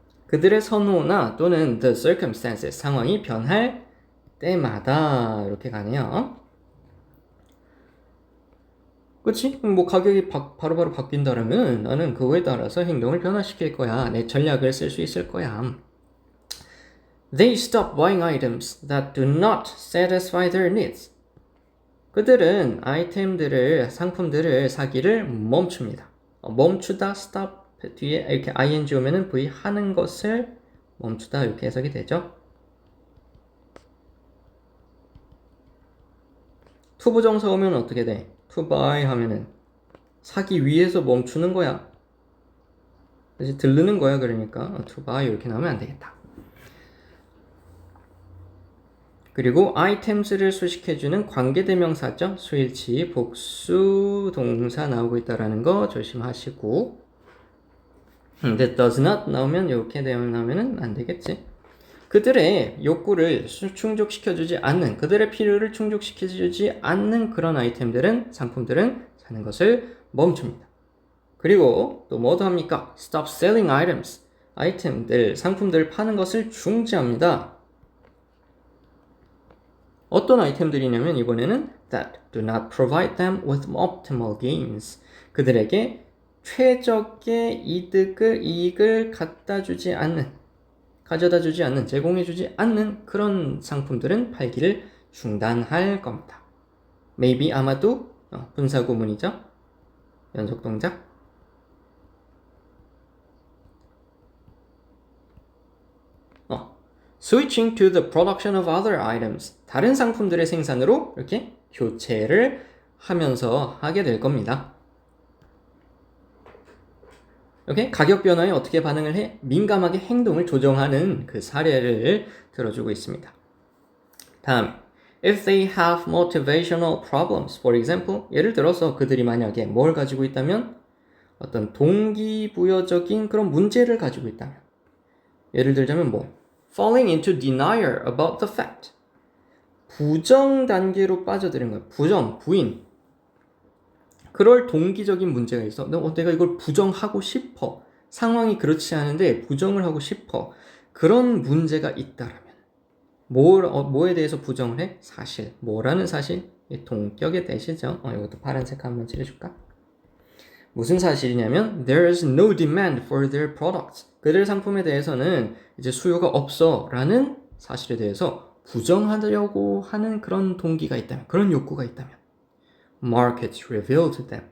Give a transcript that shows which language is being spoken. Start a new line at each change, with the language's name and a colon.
Korean: 그들의 선호나 또는 the circumstances 상황이 변할 때마다 이렇게 가네요. 그치? 뭐 가격이 바로바로 바뀐다면 나는 그거에 따라서 행동을 변화시킬 거야. 내 전략을 쓸 수 있을 거야.
English: They stop buying items that do not satisfy their needs.
Korean: 그들은 상품들을 사기를 멈춥니다. 멈추다, stop 뒤에 이렇게 ing 오면은 v 하는 것을 멈추다 이렇게 해석이 되죠. to 부정사 오면 어떻게 돼? to buy 하면은 사기 위해서 멈추는 거야. 이제 들르는 거야. 그러니까 to buy 이렇게 나오면 안 되겠다. 그리고 items를 수식해주는 관계대명사죠. 수일치, 복수, 동사 나오고 있다라는 거 조심하시고 that does not 나오면 이렇게 내용 나오면 안 되겠지. 그들의 욕구를 충족시켜주지 않는, 그들의 필요를 충족시켜주지 않는 그런 상품들은 사는 것을 멈춥니다. 그리고 또 뭐도 합니까?
English: Stop selling items.
Korean: 상품들을 파는 것을 중지합니다. 어떤 아이템들이냐면 이번에는
English: that do not provide them with optimal gains.
Korean: 그들에게 최적의 이익을 가져다 주지 않는, 제공해 주지 않는 그런 상품들은 팔기를 중단할 겁니다. maybe 아마도 분사구문이죠. 연속 동작.
English: Switching to the production of other items.
Korean: 다른 상품들의 생산으로 이렇게 교체를 하면서 하게 될 겁니다. 오케이? 가격 변화에 어떻게 반응을 해? 민감하게 행동을 조정하는 그 사례를 들어주고 있습니다. 다음,
English: if they have motivational problems, for example,
Korean: 예를 들어서 그들이 만약에 뭘 가지고 있다면 어떤 동기부여적인 그런 문제를 가지고 있다면 예를 들자면
English: falling into denial about the fact.
Korean: 부정 단계로 빠져드는 거예요. 부인. 그럴 동기적인 문제가 있어. 내가 이걸 부정하고 싶어. 상황이 그렇지 않은데 부정을 하고 싶어. 그런 문제가 있다라면 뭐에 대해서 부정을 해? 사실. 뭐라는 사실? 동격의 대시죠. 이것도 파란색 한번 칠해줄까? 무슨 사실이냐면
English: there is no demand for their products.
Korean: 그들 상품에 대해서는 이제 수요가 없어 라는 사실에 대해서 부정하려고 하는 그런 동기가 있다면, 그런 욕구가 있다면
English: markets reveal to them.